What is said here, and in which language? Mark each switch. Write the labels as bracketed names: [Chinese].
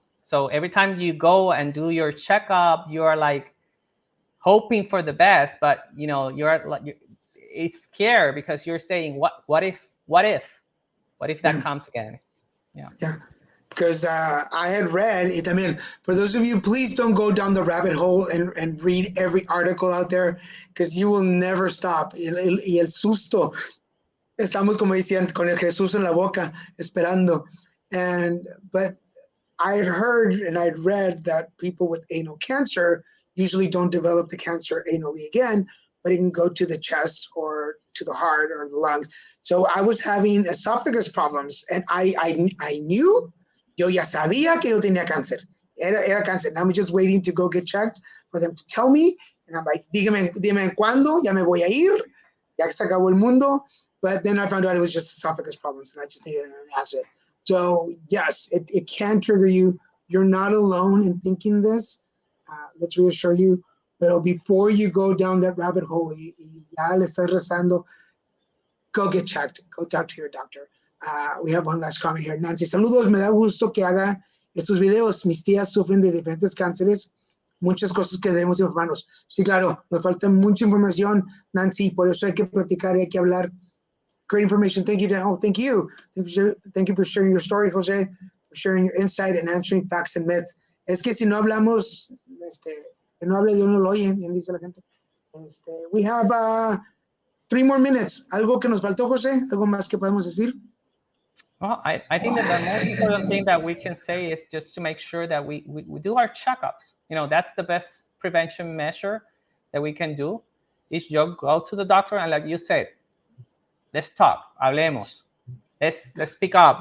[English] So every time you go and do your checkup, you are like hoping for the best, but it's scared because you're saying, what if that comes again? Yeah. Because I had read it. I mean, for those of you, please don't go down the rabbit hole and read every article out there, because you will never stop. [Spanish] Y el susto, estamos como decían, con el Jesús en la boca, esperando. [English] But I had heard and I'd read that people with anal cancer usually don't develop the cancer anally again, but it can go to the chest or to the heart or the lungs. So I was having esophagus problems, and I knew, [Spanish] yo ya sabía que yo tenía cáncer. Era cáncer. [English] Now I'm just waiting to go get checked for them to tell me. And I'm like, [Spanish] dime cuándo, ya me voy a ir, ya se acabó el mundo. [English] But then I found out it was just esophagus problems, and I just needed an acid. So yes, it can trigger you. You're not alone in thinking this. Let's reassure you. But before you go down that rabbit hole, [Spanish] ya le estás rezando, [English] go get checked. Go talk to your doctor. We have one last comment here. [Spanish] Nancy, saludos. Me da gusto que haga estos videos. Mis tías sufren de diferentes cánceres. Muchas cosas que debemos informarnos. Sí, claro, nos falta mucha información, Nancy. Por eso hay que platicar y hay que hablar. [English] Great information. Thank you, Dan. Oh, thank you. Thank you for sharing your story, Jose, for sharing your insight and answering facts and myths. [Spanish] Es que si no hablamos, que no hable Dios no lo oye, bien dice la gente. [English] We have 3 more minutes. [Spanish] ¿Algo que nos faltó, José? ¿Algo más que podemos decir? [English] Well, I think that the most important thing that we can say is just to make sure that we do our checkups. That's the best prevention measure that we can do, is just go to the doctor and, like you said, let's talk, [Spanish] hablemos. [English] let's speak up.